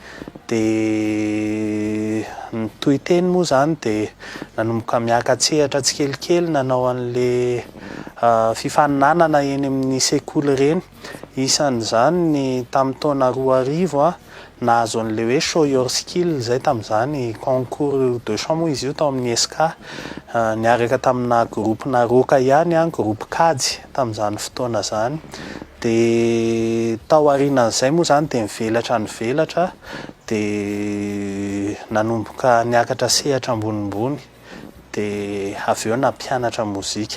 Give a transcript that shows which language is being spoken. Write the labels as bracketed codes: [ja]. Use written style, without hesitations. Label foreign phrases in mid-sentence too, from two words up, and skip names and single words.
[mg] Dia nytoy teny moa zany dia nanomboka miaka-tsehatra tsikelikely nanao an'le fifaninanana eny amin'ny sekoly reny. Isan'izany ny tamin'ny taona 2000 nahazo an'le hoe [en] show your skill [mg] zay tamin'izany [fr] concours de chant [mg] moa izy io tao amin'ny SK, niaraka tamina groupena roka ihany groupe kajy tamin'izany fotoana zany. Dia tao aorianan'izay moa zany dia nivelatra dia nanomboka niakatra sehatra ambonimbony dia avy eo nampianatra mozika.